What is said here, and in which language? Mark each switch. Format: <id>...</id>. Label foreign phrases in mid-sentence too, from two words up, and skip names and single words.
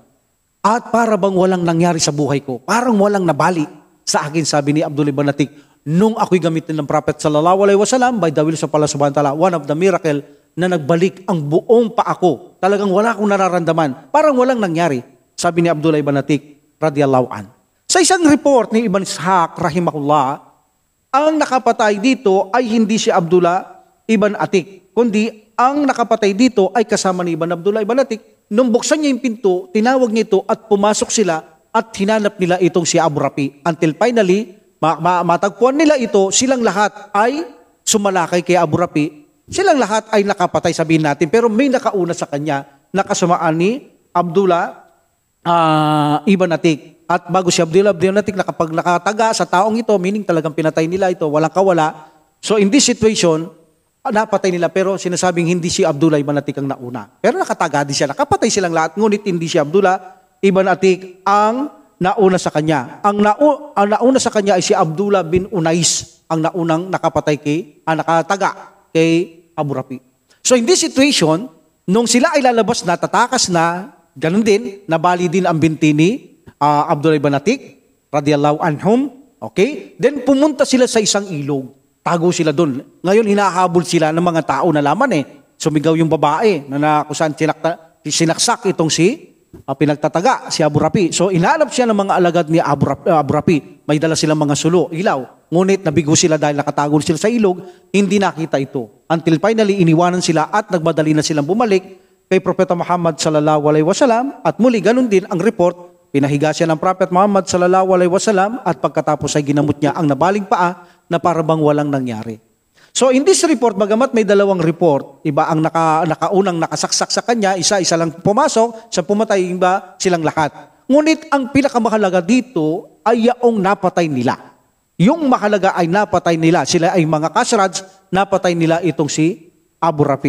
<tl>At para bang walang nangyari sa buhay ko, parang walang nabali sa akin, sabi ni Abdullah ibn Atik. Nung ako'y gamitin ng Prophet</tl> <ar>صلى الله عليه وسلم,</ar> <en>by the will of</en> <ar>الله سبحانه وتعالى,</ar> <en>one of the miracle</en> <tl>na nagbalik ang buong paa ko. Talagang wala akong nararamdaman. Parang walang nangyari, sabi ni Abdullah ibn Atik</tl> <ar>رضي الله عن.</ar> <tl>Sa isang report ni Ibn Ishaq rahimahullah, ang nakapatay dito ay hindi si Abdullah ibn Atik, kundi ang nakapatay dito ay kasama ni Abdullah ibn Atik. Nung buksan niya yung pinto, tinawag niya ito at pumasok sila at hinanap nila itong si Abu Rafi.</tl> <en>Until finally,</en> <tl>matagpuan nila ito, silang lahat ay sumalakay kay Abu Rafi. Silang lahat ay nakapatay, sabihin natin, pero may nakauna sa kanya, nakasumaan ni Abdullah Ibn Atik. At bago si Abdullah ibn Atik na kapag nakataga sa taong ito, meaning talagang pinatay nila ito, walang kawala.</tl> <en>So in this situation,</en> <tl>napatay nila pero sinasabing hindi si Abdullah ibn Atik ang nauna. Pero nakataga din siya, nakapatay silang lahat, ngunit hindi si Abdullah ibn Atik ang nauna sa kanya. Ang nauna sa kanya ay si Abdullah bin Unais, ang naunang nakataga kay Abu Rafi.</tl> <en>So in this situation,</en> <tl>nung sila ay lalabas na, tatakas na, ganun din, nabali din ang binti ni Abdullah ibn Atik,</tl> <ar>رضي الله عنهم,</ar> <tl>okay? Then pumunta sila sa isang ilog, tago sila doon. Ngayon, hinahabol sila ng mga tao na laman Sumigaw yung babae na kung saan sinaksak itong pinagtataga si Abu Rafi. So inhanap siya ng mga alagad ni Abu Rafi. May dala silang mga sulo, ilaw. Ngunit nabigo sila dahil nakatago sila sa ilog, hindi nakita ito.</tl> <en>Until finally,</en> <tl>iniwanan sila at nagmadali na silang bumalik kay Propeta Muhammad</tl> <ar>صلى الله عليه وسلم.</ar> <tl>At muli, ganun din ang report. Pinahiga siya ng Prophet Muhammad</tl> <ar>صلى الله عليه وسلم</ar> <tl>at pagkatapos ay ginamot niya ang nabaling paa na parabang walang nangyari.</tl> <en>So in this report,</en> <tl>bagamat may dalawang report, iba ang nakaunang nakasaksak sa kanya, isa lang pumasok, sa pumatay, iba silang lahat. Ngunit ang pinakamahalaga dito ay yaong napatay nila. Yung mahalaga ay napatay nila. Sila ay mga kasrads, napatay nila itong si Abu Rafi.</tl>